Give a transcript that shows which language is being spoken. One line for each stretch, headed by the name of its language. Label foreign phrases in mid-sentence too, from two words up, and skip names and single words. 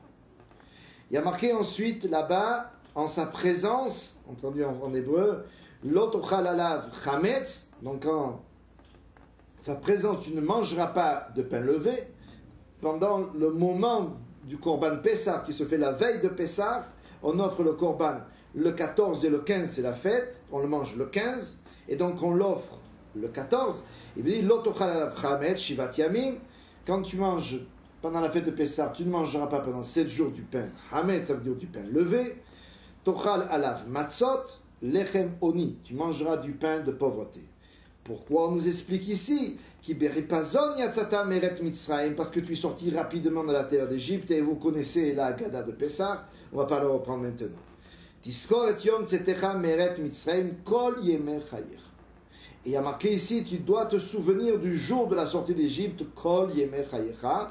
French: Il y a marqué ensuite là-bas, en sa présence, entendu en hébreu,
Hebrew: לא תאכל עליו חמץ,
French: donc quand sa présence, tu ne mangeras pas de pain levé. Pendant le moment du
Hebrew: קרבן פסח
French: qui se fait la veille de Pessah, on offre le Korban le 14 et le 15, c'est la fête, on le mange le 15, et donc on l'offre le 14. Il dit
Hebrew: לא תאכל עליו חמץ שבעת ימים.
French: Quand tu manges pendant la fête de Pessah, tu ne mangeras pas pendant 7 jours du pain hametz, ça veut dire du pain levé.
Hebrew: תאכל עליו מצות לחם עוני,
French: tu mangeras du pain de pauvreté. Pourquoi on nous explique ici parce que tu es sorti rapidement de la terre d'Égypte et vous connaissez la Haggadah de Pessah, on va pas le reprendre maintenant. Et il y a marqué ici, tu dois te souvenir du jour de la sortie d'Égypte,
Hebrew: כל ימי חייך.